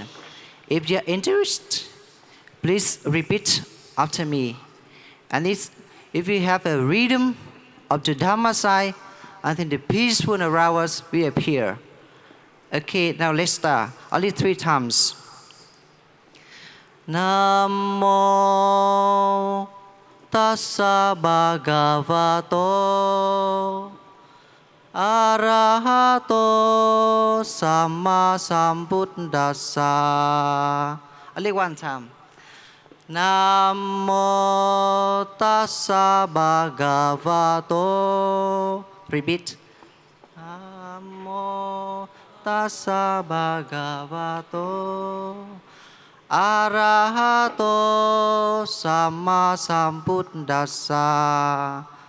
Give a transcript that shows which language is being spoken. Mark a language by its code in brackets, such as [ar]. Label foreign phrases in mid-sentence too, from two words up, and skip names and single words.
[en] If you're interested, please repeat after me. And if you have a rhythm of the Dhamma side, I think the peaceful around us will appear. Okay, now let's start. Only 3 times. [pi] Namo tassa bhagavato arahato samma sambuddhassa. [en] Only 1 time. [pi] Namo tassa bhagavato. Repeat. Namo tassa bhagavato arahato samma sambuddhassa.